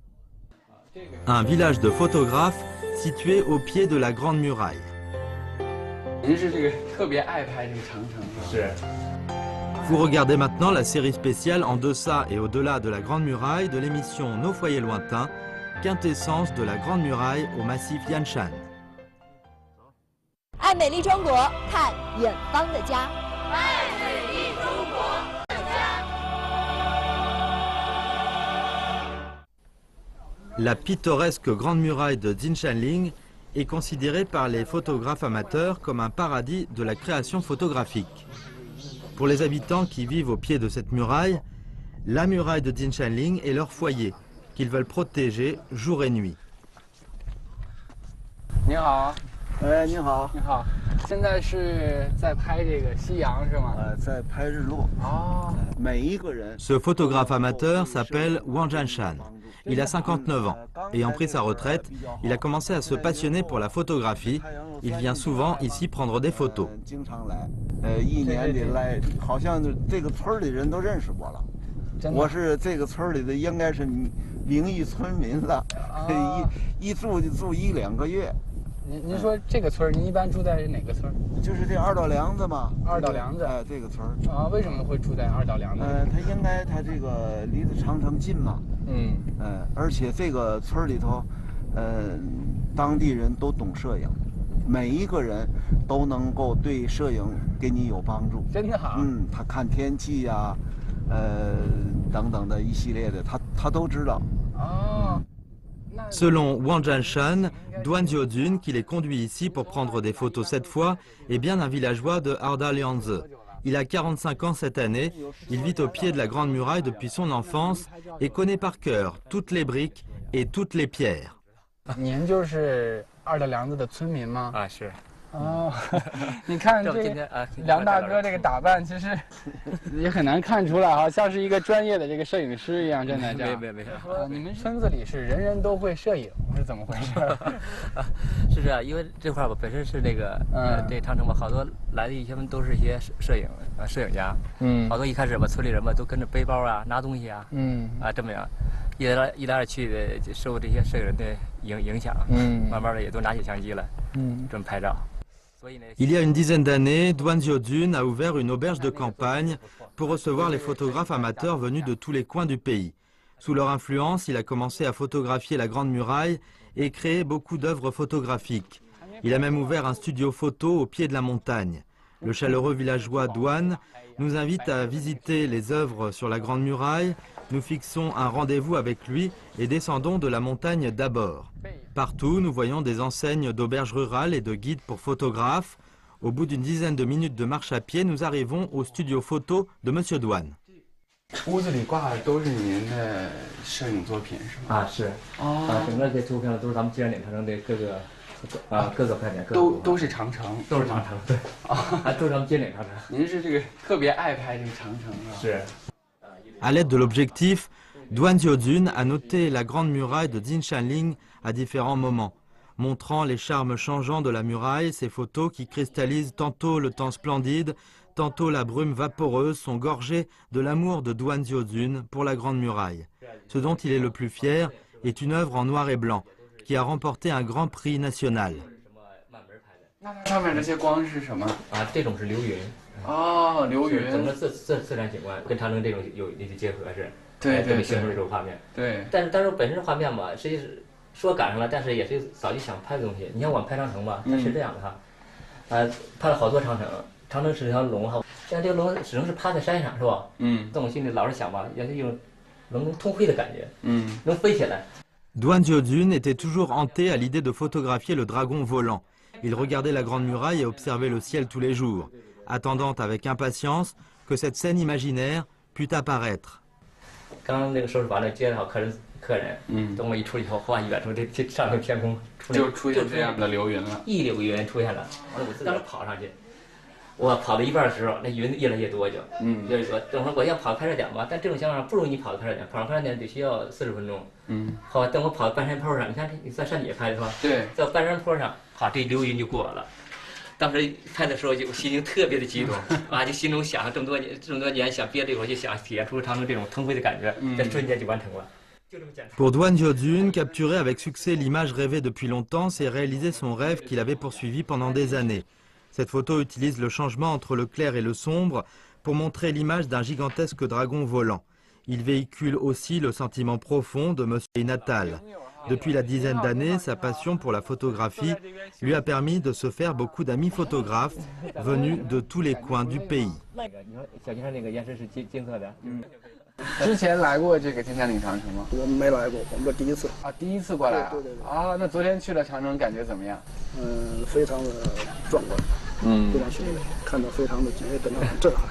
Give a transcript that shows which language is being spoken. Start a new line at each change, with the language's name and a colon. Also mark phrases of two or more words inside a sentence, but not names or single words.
French: Un village de photographes situé au pied de la grande muraille. Vous regardez maintenant la série spéciale En deçà et au-delà de la Grande Muraille de l'émission Nos foyers lointains, quintessence de la Grande Muraille au massif Yanshan.
Chinese: 爱美丽中国，看远方的家。
French: La pittoresque Grande Muraille de Jinshanling est considérée par les photographes amateurs comme un paradis de la création photographique. Pour les habitants qui vivent au pied de cette muraille, la muraille de Jinshanling est leur foyer, qu'ils veulent protéger jour et nuit.
Chinese: 你好，哎，你好，你好，现在是在拍这个夕阳是吗？在拍日落。哦，每一个人。
French: Ce photographe amateur s'appelle Wang Jianshan. Il a 59 ans. Ayant pris sa retraite, il a commencé à se passionner pour la photographie. Il vient souvent ici prendre des photos.
Chinese: 经常来，一年里来，好像这个村里人都认识我了。我是这个村里的，应该是名誉村民了，一住就住1、2个月。您说这个村您一般住在哪个村？就是这二道梁子嘛。二道梁子。哎，这个村啊，为什么会住在二道梁子？它这个离着长城近嘛。而且这个村里头，当地人都懂摄影，每一个人都能够对摄影给你有帮助。真的啊？他看天气呀，等等的一系列的，他都知道。哦。
French: Selon Wang Jianshan, Duan Jiodun, qui les conduit ici pour prendre des photos cette fois, est bien un villageois de Ardalianze. Il a 45 ans cette année, il vit au pied de la Grande Muraille depuis son enfance et connaît par cœur toutes les briques et toutes les pierres.
Chinese: 您就是二道梁子的村民吗？啊，是。哦，你看这梁大哥这个打扮，其实也很难看出来，好像是一个专业的这个摄影师一样站在这儿。没。你们村子里是人人都会摄影，是怎么回事？是这样，因为这块儿吧本身是那个这长城吧，好多来的一些人都是一些摄影家。好多一开始吧，村里人吧都跟着背包啊，拿东西啊。这么样，一来二去的，受这些摄影人的影响。慢慢的也都拿起相机了。这么拍照。
French: Il y a une dizaine d'années, Duan Jiodun a ouvert une auberge de campagne pour recevoir les photographes amateurs venus de tous les coins du pays. Sous leur influence, il a commencé à photographier la Grande Muraille et créer beaucoup d'œuvres photographiques. Il a même ouvert un studio photo au pied de la montagne. Le chaleureux villageois Duan nous invite à visiter les œuvres sur la Grande Muraille. Nous fixons un rendez-vous avec lui et descendons de la montagne d'abord. Partout, nous voyons des enseignes d'auberges rurales et de guides pour photographes. Au bout d'une dizaine de minutes de marche à pied, nous arrivons au studio photo de Monsieur Duan.
Chinese: 屋子里挂的都是您的摄影作品是吗？啊，是。哦。整个这图片都是咱们金山岭长城的各个拍点。都是长城。都是长城，对。都是咱们金岭长城。您是这个特别爱拍这个长城啊？是。
French: À l'aide de l'objectif, Duan Jiodun a noté la grande muraille de Jinshanling à différents moments, montrant les charmes changeants de la muraille. Ces photos qui cristallisent tantôt le temps splendide, tantôt la brume vaporeuse sont gorgées de l'amour de Duan Jiodun pour la grande muraille. Ce dont il est le plus fier est une œuvre en noir et blanc qui a remporté un grand prix national.
Chinese: 上面这些光是什么？啊，这种是流云。哦，流云，整个自然景观跟长城这种有一些结合是，对，形成这种画面。对，但是本身画面吧，实际是说赶上了，但是也是早就想拍的东西。你像我们拍长城吧，它是这样的哈，拍了好多长城，长城是条龙哈，像这个龙始终是趴在山上是吧？在我心里老是想吧，要是有龙能通飞的感觉，能飞起来。
French: Duan Jiodun était toujours hanté à l'idée de photographier le dragon volant. Il regardait la grande muraille et observait le ciel tous les jours, attendant avec impatience que cette scène imaginaire pût apparaître.
Chinese: 刚那个收拾完了，接好客人，等我一出去以后，哗，远处这上头天空就出现这样的流云了，一绺云出现了。我自个儿跑上去，我跑到一半的时候，那云越来越多就，就是说，等会儿我要跑快点点吧，但这种情况不容易跑得快点，跑快点得需要40分钟。好，等我跑到半山坡上，你看你在山底下拍的是吧？对，在半山坡上，好，这流云就过了。 当时拍的时候，就心情特别的激动啊！就心中想这么多年想憋这会儿，就想体验出长城这种腾飞的感觉，在瞬间就完成了。
French: Pour Duan Jiodun, capturer avec succès l'image rêvée depuis longtemps, c'est réaliser son rêve qu'il avait poursuivi pendant des années. Cette photo utilise le changement entre le clair et le sombre pour montrer l'image d'un gigantesque dragon volant. Il véhicule aussi le sentiment profond de Monsieur Natal. Depuis la dizaine d'années, sa passion pour la photographie lui a permis de se faire beaucoup d'amis photographes venus de tous les coins du pays.
Chinese: 之前来过这个金山岭长城吗？我们没来过，我们这第一次。啊，第一次过来啊？对对对。啊，那昨天去了长城，感觉怎么样？非常的壮观。非常雄伟，看到非常的感到很震撼。